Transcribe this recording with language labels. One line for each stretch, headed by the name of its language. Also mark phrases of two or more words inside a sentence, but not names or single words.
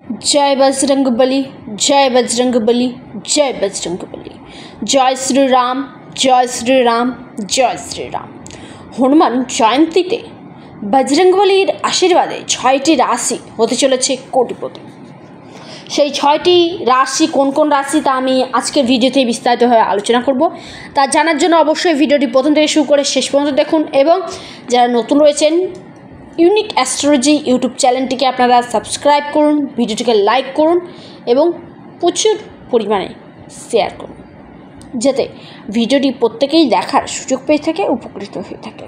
Hindi: जय बजरंगबली, जय बजरंगबली, जय बजरंगबली। जय श्री राम, जय श्री राम, जय श्री राम।
Bangla: হনুমান জয়ন্তীতে বজরংবলীর আশীর্বাদে 6টি রাশি হতে চলেছে কোটিপতি। সেই 6টি রাশি কোন কোন রাশি তা আমি আজকের ভিডিওতে বিস্তারিতভাবে আলোচনা করব। তা জানার জন্য অবশ্যই ভিডিওটি প্রথম থেকে শুরু করে শেষ পর্যন্ত দেখুন এবং যারা নতুন রয়েছেন ইউনিক অ্যাস্ট্রোলজি ইউটিউব চ্যানেলটিকে আপনারা সাবস্ক্রাইব করুন, ভিডিওটিকে লাইক করুন এবং প্রচুর পরিমাণে শেয়ার করুন যাতে ভিডিওটি প্রত্যেকেই দেখার সুযোগ পেয়ে থাকে, উপকৃত হয়ে থাকে।